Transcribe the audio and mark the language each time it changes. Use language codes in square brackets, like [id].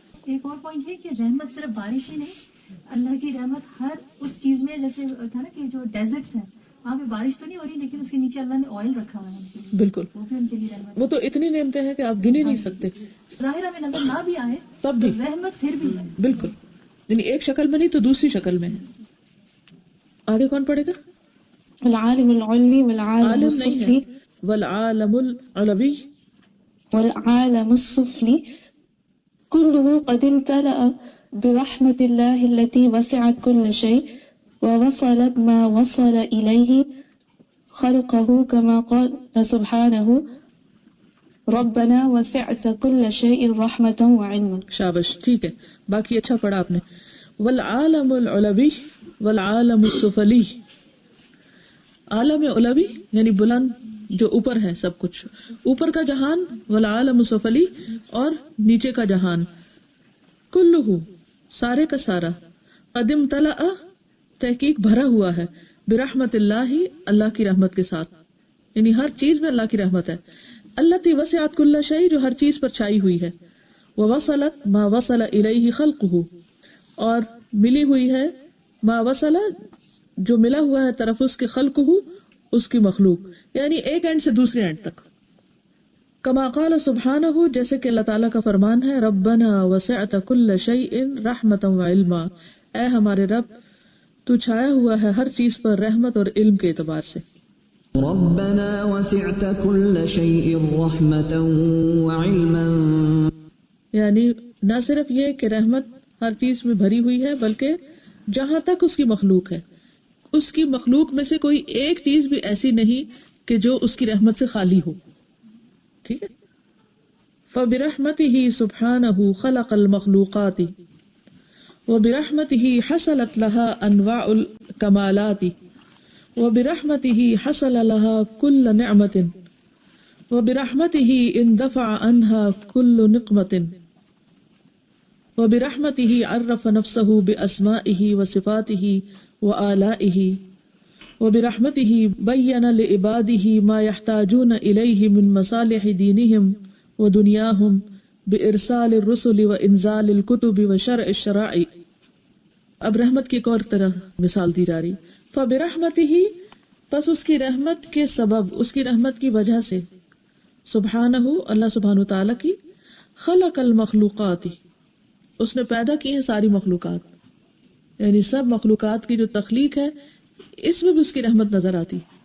[ur] ایک اور پوائنٹ ہے کہ رحمت صرف بارش ہی نہیں، اللہ کی رحمت ہر اس چیز میں، جیسے تھا نا کہ جو ڈیزرٹس ہیں وہاں پہ بارش تو نہیں ہو رہی لیکن اس کے نیچے اللہ نے آئل رکھا ہوا ہے. بالکل وہ بھی ان کے لیے رحمت. وہ تو اتنی نعمتیں ہیں کہ آپ گن ہی نہیں سکتے. ظاہرہ میں نظر نہ بھی آئے تب بھی رحمت پھر بھی ہے. بالکل، یعنی ایک شکل میں نہیں تو دوسری شکل میں ہے. آگے کون پڑھے گا؟ [ar] والعالم العلمی والعالم [ur] عالم نہیں [ar] السفلی ہے، والعالم العلوی. والعالم السفلی كله قد امتلأ برحمة الله التي وسعت كل شيء ووصل ما وصل إليه خلقه كما قال سبحانه ربنا وسعت كل شيء رحمة وعلما. [ur] شابش، ٹھیک ہے، باقی اچھا پڑھا آپ نے. [ar] والعالم العلوی والعالم السفلی. [ur] عالم علوی یعنی بلند، جو اوپر ہے سب کچھ، اوپر کا جہان، [ar] والعالم السفلی [ur] اور نیچے کا جہان. کلہ سارے کا سارا، [ar] قد امتلأ [ur] تحقیق بھرا ہوا ہے، [ar] برحمت اللہ [ur] اللہ کی رحمت کے ساتھ، یعنی ہر چیز میں اللہ کی رحمت ہے. [ar] التی وسعت کل شیء [ur] جو ہر چیز پر چھائی ہوئی ہے. [ar] ووصلت ما وصل الیہ خلقہ [ur] اور ملی ہوئی ہے [ar] ما وصل [ur] جو ملا ہوا ہے طرف اس کے [ar] خلقہ [ur] اس کی مخلوق، یعنی ایک اینڈ سے دوسرے اینڈ تک. کما قال سبحانہ جیسے کہ اللہ تعالیٰ کا فرمان ہے، [ar] ربنا وسعت کل شیء رحمتا وعلما، [ur] اے ہمارے رب تو چھایا ہوا ہے ہر چیز پر رحمت اور علم کے اعتبار سے. [ar] ربنا وسعت كل شيء رحمة وعلما، [ur] یعنی نہ صرف یہ کہ رحمت ہر چیز میں بھری ہوئی ہے، بلکہ جہاں تک اس کی مخلوق ہے، اس کی مخلوق میں سے کوئی ایک چیز بھی ایسی نہیں کہ جو اس کی رحمت سے خالی ہو. ٹھیک ہے. [ar] فبرحمته سبحانه خلق المخلوقات وبرحمته حصلت لها انواع الكمالات وبرحمته حصل لها كل نعمة وبرحمته اندفع عنها كل نقمة وبرحمته عرف نفسه بأسمائه وصفاته وآلائه وبرحمته بين لعباده ما يحتاجون إليه من مصالح دينهم ودنياهم بإرسال الرسل وإنزال الكتب وشرع الشرائع. [ur] اب رحمت کی ایک اور طرح مثال دی جا رہی. [ar] فبرحمته [ur] پس اس کی رحمت کے سبب، اس کی رحمت کی وجہ سے، سبحانہ اللہ سبحانہ تعالیٰ کی، [ar] خلق المخلوقات [ur] اس نے پیدا کی ہیں ساری مخلوقات، یعنی سب مخلوقات کی جو تخلیق ہے اس میں بھی اس کی رحمت نظر آتی.